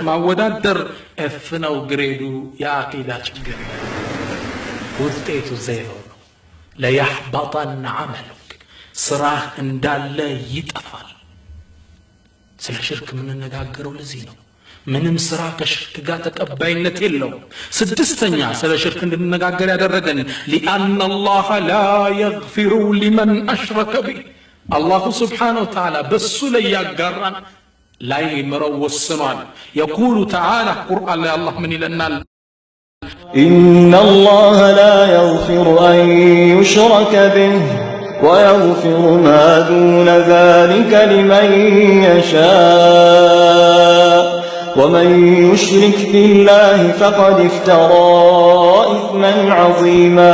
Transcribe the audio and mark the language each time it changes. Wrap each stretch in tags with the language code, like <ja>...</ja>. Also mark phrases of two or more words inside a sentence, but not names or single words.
<am>ማወዳደር ኤፍ ነው ግሬዱ የአቂዳ ችግር ውጤቱ 0 ነው</am> <ar>ليحبطن عملك</ar> <am>ስራህ እንዳለ ይጠፋል ስለ ሽርክ የምንነጋገረው ለዚህ ነው ምንም ስራ ከሽርክ ጋር ተቀባይነት የለው ስድስተኛ ስለ ሽርክ እንድንነጋገር ያደረገን</am> <ar>لأن الله لا يغفر لمن أشرك به الله سبحانه وتعالى بس</ar> <am>ላይ ያጋራን ላይ ምረው ወስኗል</am> <ar>يقول تعالى</ar> <am>قرآن ላይ አላህ ምን ይለናል</am> <ar>إن الله لا يغفر أن يشرك به ويغفر ما دون ذلك لمن يشاء ومن يشرك بالله فقد افترى إثما عظيما</ar>